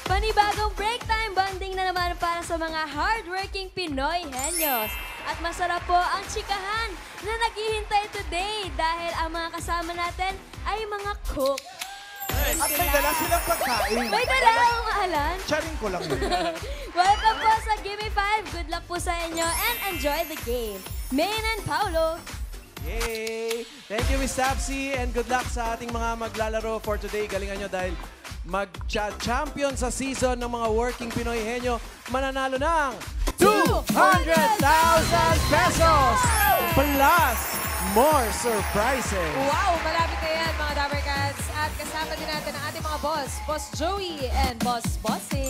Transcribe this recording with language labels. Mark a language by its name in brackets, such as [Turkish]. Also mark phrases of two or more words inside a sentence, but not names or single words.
[Filipino] panibagong [English] break time bonding [Filipino] na naman para sa mga hardworking Pinoy Henyos. At masarap po ang chikahan na naghihintay today dahil ang mga kasama natin ay mga cook. At may dala silang pagkain. May dala akong maalan. Charing ko lang yun. [English] Welcome po sa Gimme 5. Good luck [Filipino] po sa inyo [English] and enjoy the game. Main and Paolo. Yay! Thank you, Miss Tapsi, and good luck [Filipino] sa ating mga maglalaro [English] for today. [Filipino] Galingan nyo dahil mag-champion sa season ng mga working Pinoy Henyo, mananalo ng 200,000 pesos! [English] Plus, more surprises! Wow! [Filipino] Malapit na yan, mga Dabber Cats. At kasama din natin ang ating mga boss, Boss Joey and Boss Bossing.